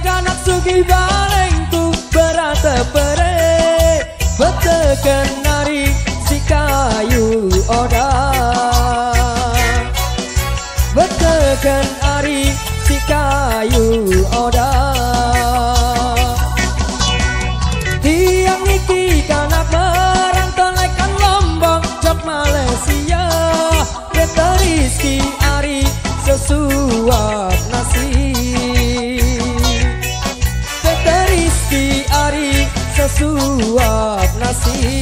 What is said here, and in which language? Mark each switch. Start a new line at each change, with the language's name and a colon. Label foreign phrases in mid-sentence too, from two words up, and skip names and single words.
Sasak: kanak sugi balengku berata pere beteken nari si kayu oda beteken ari si kayu oda tiang iki kanak merantau lekan Lombok jok Malaysia kita rizki ari
Indonesian: sesuap nasi sesuap nasi.